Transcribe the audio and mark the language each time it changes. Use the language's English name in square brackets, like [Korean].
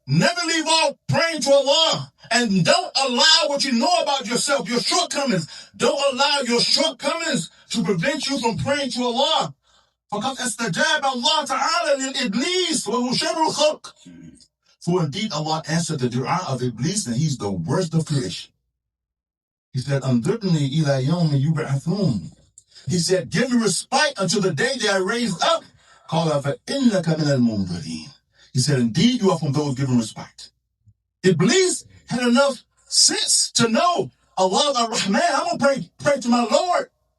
[English] Never leave off praying to Allah. And don't allow what you know about yourself, your shortcomings. Don't allow your shortcomings to prevent you from praying to Allah. [Arabic] فَقَدْ أَسْتَجَابَ اللَّهُ تَعَالَى لِلْإِبْلِيسِ وَهُوَ شَرُّ الْخَلْقِ. [English] For indeed Allah answered the dua of Iblis, and he's the worst of creation. [Arabic] He said, أَنْظِرْنِي إِلَى يَوْمِ يُبْعَثُونَ. He said, give me respite until the day they are raised up. قَالَ فَإِنَّكَ مِنَ الْمُنْظَرِينَ. [English] He said, indeed you are from those given respite. Iblis had enough sense to know Allah ar-Rahman, I'm going to pray to my Lord.